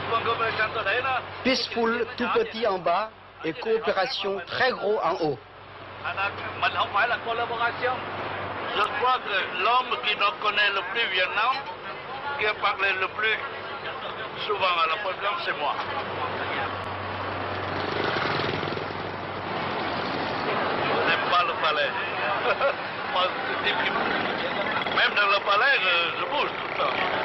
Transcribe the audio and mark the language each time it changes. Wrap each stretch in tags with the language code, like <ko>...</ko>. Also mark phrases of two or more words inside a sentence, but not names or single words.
<fr>Peaceful tout petit en bas et coopération très gros en haut.</fr> <vi>mình không phải là collaboration.</vi> <fr>Je crois que l'homme qui nous connaît le plus Vietnam, qui a parlé le plus souvent à la présidence, c'est moi. Je n'aime pas le palais. Moi, même dans le palais, je bouge tout le temps.</fr>